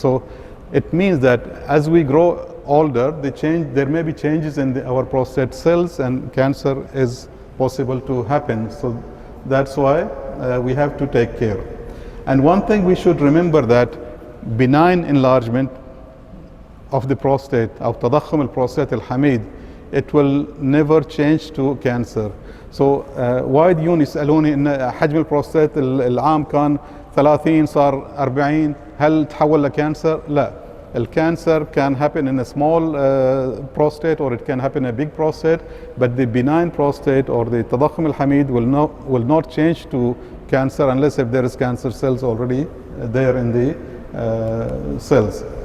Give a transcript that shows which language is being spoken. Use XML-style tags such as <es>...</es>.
<en>So it means that as we grow older, there may be changes in our prostate cells, and cancer is possible to happen. So that's why we have to take care. And one thing we should remember, that benign enlargement of the prostate, of</en> <ar>تضخم البروستات الحميد,</ar> <en>it will never change to cancer. So</en> <ar>وايد يسألوني إن حجم البروستات العام كان 30 صار 40، هل تحول لكانسر؟ لا.</ar> <en>Cancer can happen in a small prostate, or it can happen in a big prostate, but the benign prostate or the</en> <ar>تضخم الحميد</ar> <en>will not change to cancer unless if there is cancer cells already there in the cells.</en>